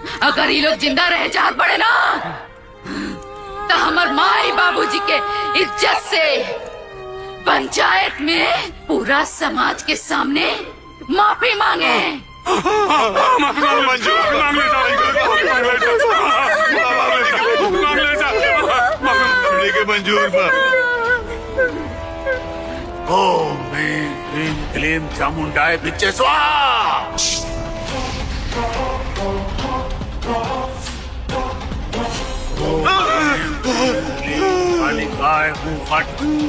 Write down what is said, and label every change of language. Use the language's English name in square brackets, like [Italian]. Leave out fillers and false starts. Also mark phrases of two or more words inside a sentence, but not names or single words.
[Bhojpuri] अगर ये लोग जिंदा रहे चाहत पड़े ना, तो हमार माई बाबूजी के इज्जत से पंचायत में पूरा समाज के सामने माफी मांगे। [Sanskrit] मंजूर ओम ह्रीं क्लीं क्लीं चामुंडाय विच्चे स्वाहा। कालिकाय हूँ फट।